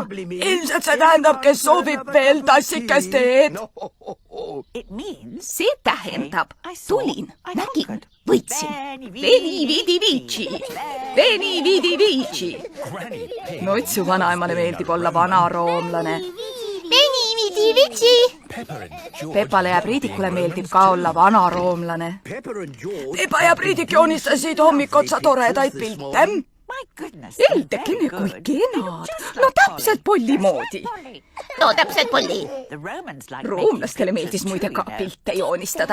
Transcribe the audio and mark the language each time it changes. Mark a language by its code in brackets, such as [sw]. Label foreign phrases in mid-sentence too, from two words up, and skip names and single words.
[et] Ilmselt see tähendab, kes soovib veel tassikest teed. See tähendab, tulin, nägin, võitsin. [la] Veni, Vidi, Vici. Veni, Vidi, Vici. [et] Noitsu vanaemale meeldib olla vanaroomlane. [la] Veni, Vidi, Vici. [et] Peppale ja Priidikule meeldib ka olla vanaroomlane. Peppa ja Priidik joonistasid hommikotsa toredaid pilte. Eldekene, kui kenad. No täpselt Polli moodi. No täpselt, Polli. Roomlastele meeldis muide ka pilte joonistada.